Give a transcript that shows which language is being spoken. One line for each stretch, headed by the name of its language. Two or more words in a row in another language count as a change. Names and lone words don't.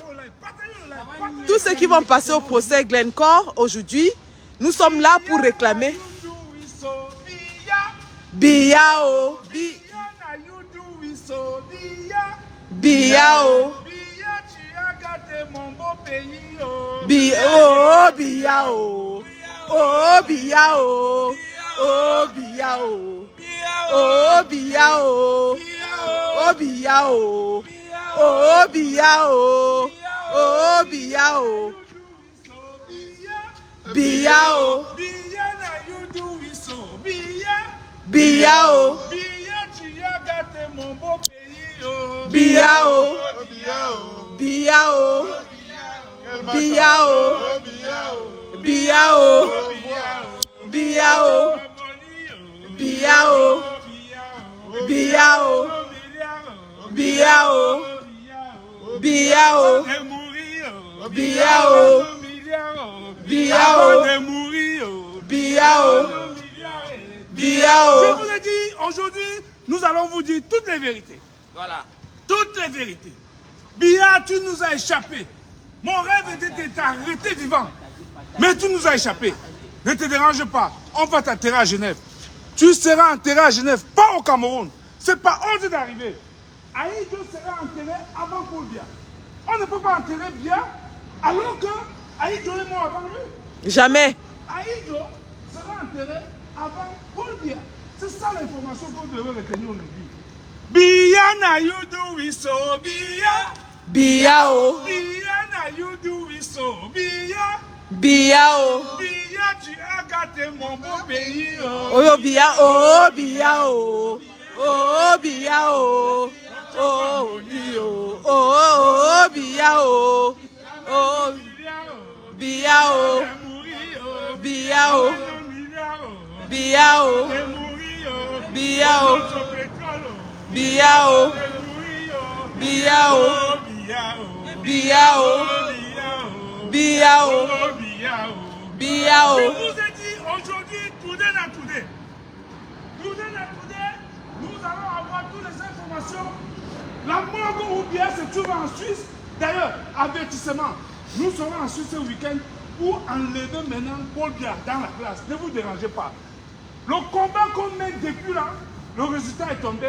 French: Tous ceux qui vont passer au procès Glencore aujourd'hui. Nous sommes là pour réclamer. Biya. pays, oh. Oh, Bia, oh. Oh, Bia, oh. Oh, Bia, oh. Oh, Bia, oh. Oh, Bia, oh. Oh, Bia, oh. Oh, Bia, oh. Bia, oh.
Cameroon Pidgin: Bia na you do it so.
French: Bia. Bia, oh. Bia, tu as gâté mon beau pays, oh. Bia, oh. Bia, oh. Bia, oh. Bia, oh. Bia, oh. Bia, oh. Bia, oh. Bia, oh. Bia, oh. Bia, oh. Bia, oh. Bia, oh. Bia, oh. Je vous ai dit, aujourd'hui, nous allons vous dire toutes les vérités. Voilà. Toutes les vérités. Bia, tu nous as échappé. Mon rêve était de t'arrêter vivant. Mais tu nous as échappé. Ne te dérange pas. On va t'enterrer à Genève. Tu seras enterré à Genève, pas au Cameroun. C'est pas ordre d'arriver. Aïdjo sera enterré avant Paul Biya. On ne peut pas enterrer Biya alors que Aïdjo est mort avant lui. Jamais. Aïdjo sera enterré avant Paul Biya. C'est ça l'information qu'on devrait retenir aujourd'hui.
Cameroon Pidgin: Biya na you do it so, Biya.
French: Bia, oh.
Cameroon Pidgin: Biya na you do it so, Biya.
French: Bia, oh. Biya, tu as gâté mon beau pays, oh. Oh, Bia, oh. Bia, oh. Oh, Bia, oh. Oh, Bia, oh. Oh, Bia, oh. Oh, Bia, oh. Bia, oh. Bia, oh. Bia, oh. Bia, oh. Bia, oh. Bia, oh. Bia, oh. Bia, Je oh. vous ai dit aujourd'hui,
Cameroon Pidgin: today na today. Today na today,
French: nous allons avoir toutes les informations. La morgue ou bien se trouve en Suisse. D'ailleurs, avertissement, nous serons en Suisse ce week-end pour enlever maintenant Paul Biya dans la classe. Ne vous dérangez pas. Le combat qu'on met depuis là, le résultat est tombé.